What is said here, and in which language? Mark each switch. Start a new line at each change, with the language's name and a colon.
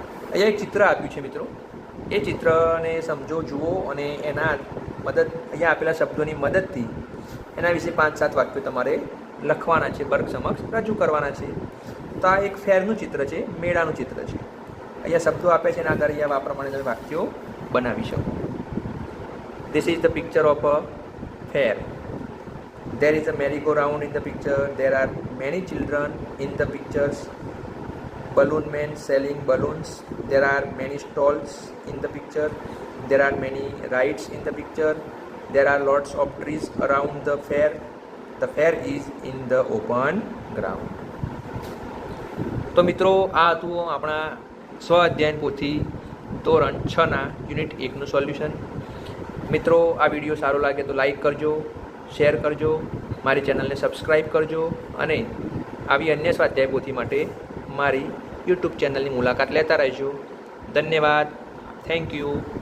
Gujarati: અહીંયા એક ચિત્ર આપ્યું છે મિત્રો, એ ચિત્રને સમજો, જુઓ અને એના અહીંયા આપેલા શબ્દોની મદદથી એના વિશે 5-7 વાક્યો તમારે લખવાના છે, વર્ગ સમક્ષ રજૂ કરવાના છે. તો આ એક ફેરનું ચિત્ર છે, મેળાનું ચિત્ર છે. અહીંયા શબ્દો આપે છે એના આધારે આ પ્રમાણે તમે વાક્યો બનાવી શકો.
English: This is the picture of a fair. There is a merry-go-round in the picture. There are many children in the pictures. Balloon men selling balloons. There are many stalls in the picture. There are many rides in the picture. There are lots of trees around the fair. The fair is in the open ground.
Gujarati: તો મિત્રો આ હતું આપણા સ્વ અધ્યયન પોથી ધોરણ 6ના unit 1નું solution. મિત્રો આ વિડીયો સારો લાગે તો લાઈક કરજો, શેર કરજો, મારી ચેનલને સબસ્ક્રાઈબ કરજો અને આવી અન્ય સ્વાધ્યાય પોથી માટે મારી યુટ્યુબ ચેનલની મુલાકાત લેતા રહેજો. ધન્યવાદ.
English: Thank you.